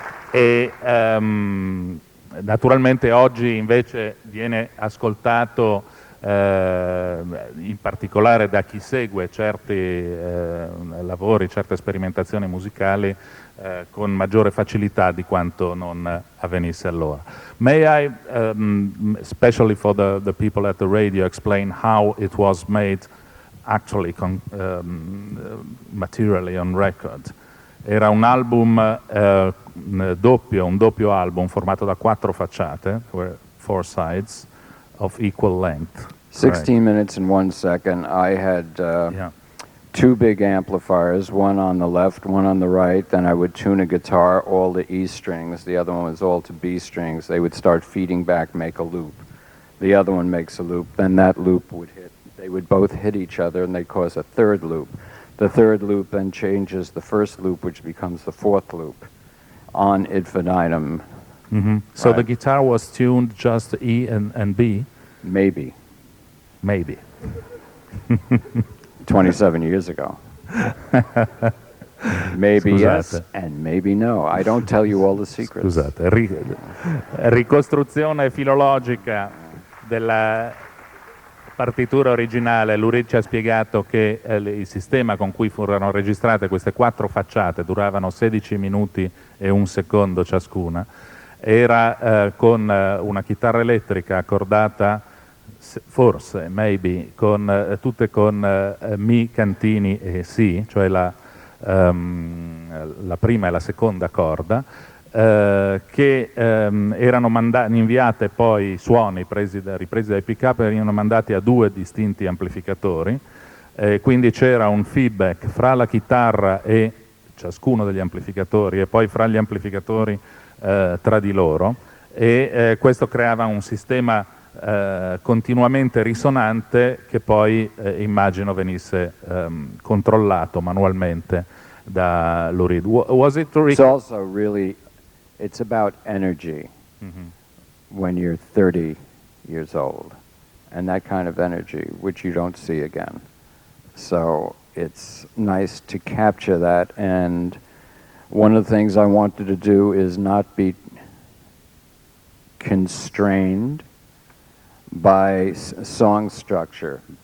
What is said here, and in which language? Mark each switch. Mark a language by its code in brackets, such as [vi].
[it] E naturalmente oggi invece viene ascoltato in particolare da chi segue certi lavori, certe sperimentazioni musicali con maggiore facilità di quanto non avvenisse allora. [en] May I, especially for the people at the radio, explain how it was made actually materially on record? [it] Era un album doppio, un doppio album formato da 4 facciate, [en] 4 sides of equal length. 16 minutes and 1 second. I had 2 big amplifiers, one on the left, one on the right. Then I would tune a guitar, all to E strings. The other one was all to B strings. They would start feeding back, make a loop. The other one makes a loop. Then that loop would hit They would both hit each other and they cause a third loop. The third loop then changes the first loop, which becomes the fourth loop on infinitum. So Right. the guitar was tuned just E and B? Maybe. Maybe. 27 years ago. Maybe yes [it] Scusate. [en] and maybe no. I don't tell you all the secrets. [it] Scusate, ricostruzione filologica della partitura originale. Lou Reed ci ha spiegato che il sistema con cui furono registrate queste 4 facciate duravano 16 minuti e 1 secondo ciascuna. Era con una chitarra elettrica accordata, forse, maybe, tutte con Mi cantini e Si, cioè la prima e la seconda corda, che erano inviate poi suoni ripresi dai pick-up, erano mandati a 2 distinti amplificatori, quindi c'era un feedback fra la chitarra e ciascuno degli amplificatori e poi fra gli amplificatori tra di loro, e questo creava un sistema continuamente risonante che poi immagino venisse controllato manualmente da Lou Reed. [en] Was it It's also really, it's about energy when you're 30 years old, and that kind of energy, which you don't see again. So it's nice to capture that, and one of the things I wanted to do is not be constrained by song structure.